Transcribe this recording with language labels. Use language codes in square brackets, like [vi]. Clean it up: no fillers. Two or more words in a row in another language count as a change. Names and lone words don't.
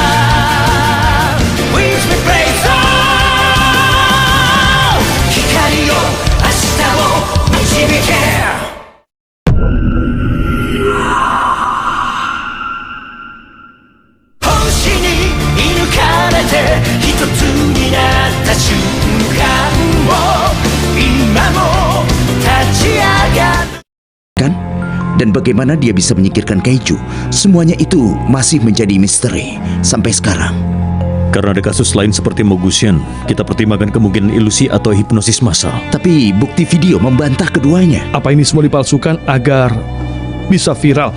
[en] On With me Praise On [ja] 光よ明日を導け一つになった瞬間を今も立ち上がる [id] Kan? Dan bagaimana dia bisa menyingkirkan kaiju? Semuanya itu masih menjadi misteri sampai sekarang. Karena ada kasus lain seperti Mogusian, kita pertimbangkan kemungkinan ilusi atau hipnosis massal. Tapi bukti video membantah keduanya. Apa ini semua dipalsukan agar bisa viral?